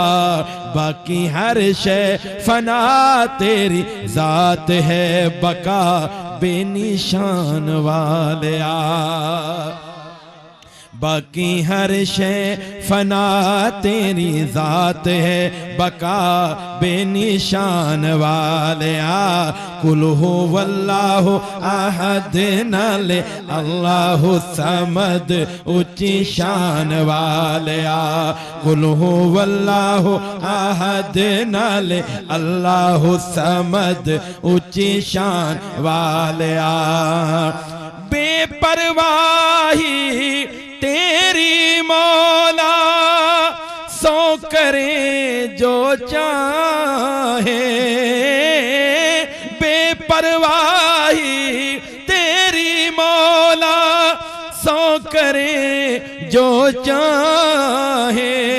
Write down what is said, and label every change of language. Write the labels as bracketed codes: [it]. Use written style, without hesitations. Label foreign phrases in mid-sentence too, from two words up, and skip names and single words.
[pa] باقی ہر شے فنا تیری ذات ہے بقا. بے نشان والیا باقی ہر شے فنا تیری ذات ہے بقا. بے نشان والیا [ar] قل هو الله أحد [pa] نالے [ar] الله الصمد [pa] اُچی شان والیا. [ar] قل هو الله أحد [pa] نالے [ar] الله الصمد [pa] اُچی شان والیا. بے پرواہی تیری مولا سو کرے جو چاہے. بے پرواہی تیری مولا سو کرے جو چاہے.